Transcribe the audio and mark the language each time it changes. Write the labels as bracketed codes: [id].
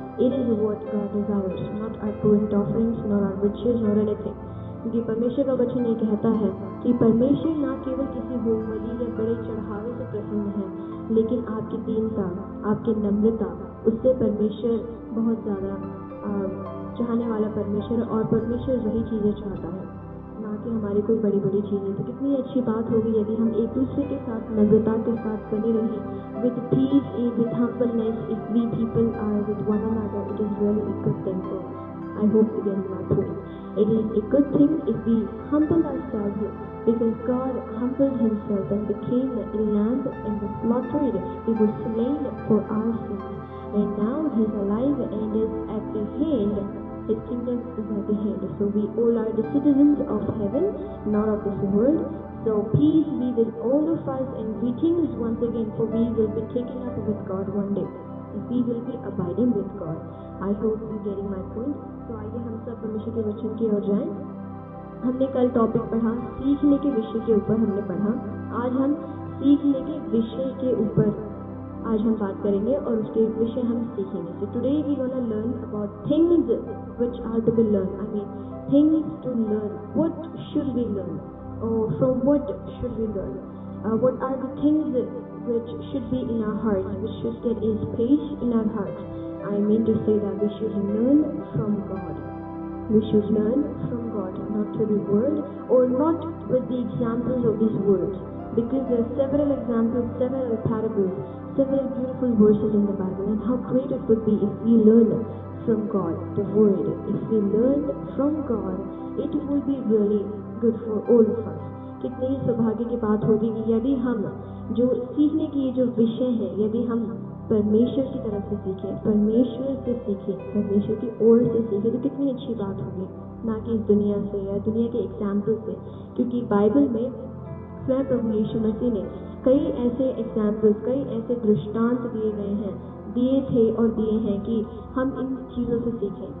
[en] It is what God desires, not our burnt offerings, nor our riches, nor anything. [hi] क्योंकि परमेश्वर का वचन ये कहता है कि परमेश्वर ना केवल किसी होम बलि या बड़े चढ़ावे से प्रसन्न है, लेकिन आपकी दीनता, आपकी नम्रता, उससे परमेश्वर बहुत ज़्यादा चाहने वाला परमेश्वर, और परमेश्वर वही चीज़ें चाहता है, ना कि हमारी कोई बड़ी बड़ी चीज़ें। तो कितनी अच्छी बात होगी यदि हम एक दूसरे के साथ नम्रता के साथ बने रहें, [en] with peace, with humbleness, if we people are with one another, it is really a good thing for us. I hope you get my point. It is a good thing if we humble ourselves, because God humbled himself and became a lamb and was slaughtered. He was slain for our sins. And now he is alive and is at the hand. His kingdom is at the hand. So we all are the citizens of heaven, not of this world. So peace be with all of us, and greetings once again, for we will be taken up with God one day. We will be abiding with God. I hope you getting my point. [hi] तो आइए हम सब परमेश्वर के वचन की ओर जाएं। हमने कल टॉपिक पढ़ा, सीखने के विषय के ऊपर हमने पढ़ा। आज हम सीखने के विषय के ऊपर आज हम बात करेंगे और उसके विषय हम सीखेंगे। [en] So today we gonna learn about things which are to be learned. I mean things to learn. What should we learn? Or from what should we learn? What are the things which should be in our hearts, which should get a space in our hearts? I mean to say that we should learn from God. We should learn from God, not to the world, or not with the examples of this world. Because there are several examples, several parables, several beautiful verses in the Bible, and how great it would be if we learn from God, the Word. If we learn from God, it will be really good for all of us. [hi] कितनी ही सौभाग्य की बात होगी कि यदि हम जो सीखने की ये जो विषय है, यदि हम परमेश्वर की तरफ से सीखें, परमेश्वर से सीखें, परमेश्वर की ओर से सीखें, तो कितनी अच्छी बात होगी, ना कि इस दुनिया से या दुनिया के एग्जाम्पल से। क्योंकि बाइबल में स्वयं प्रभु यीशु मसीह ने कई ऐसे एग्जाम्पल्स, कई ऐसे दृष्टांत दिए थे और दिए हैं कि हम इन चीज़ों से सीखें।